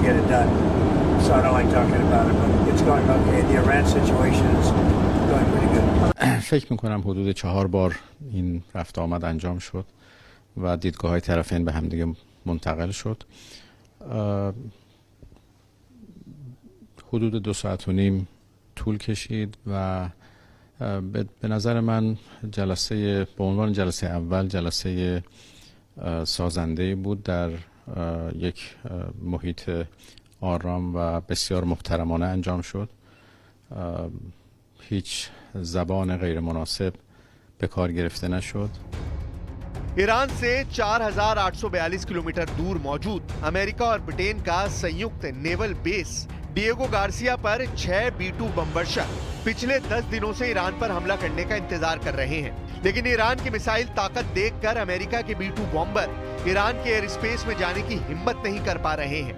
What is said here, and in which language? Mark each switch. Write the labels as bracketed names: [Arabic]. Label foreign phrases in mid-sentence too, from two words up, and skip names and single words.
[English] So I don't like talking about it, but it's going okay. The Iran situation is going pretty good. [Persian] فکر میکنم حدود 4 بار این رفت آمد انجام شد و دیدگاه های طرفین به همدیگه منتقل شد. حدود 2 ساعت و نیم طول کشید و به نظر من جلسه به عنوان جلسه اول جلسه سازنده بود، در یک محیط آرام و بسیار محترمانه انجام شد. هیچ زبان غیر مناسب به کار گرفته نشد. [Hindi] ईरान से 4,842 किलोमीटर दूर मौजूद अमेरिका और ब्रिटेन का संयुक्त [English] naval base [Hindi] डिएगो गार्सिया पर 6 B-2 बमवर्षक पिछले 10 दिनों से ईरान पर हमला करने का इंतजार कर रहे हैं, लेकिन ईरान की मिसाइल ताकत देखकर अमेरिका के B-2 बॉम्बर ईरान के [English] air space [Hindi] में जाने की हिम्मत नहीं कर पा रहे हैं।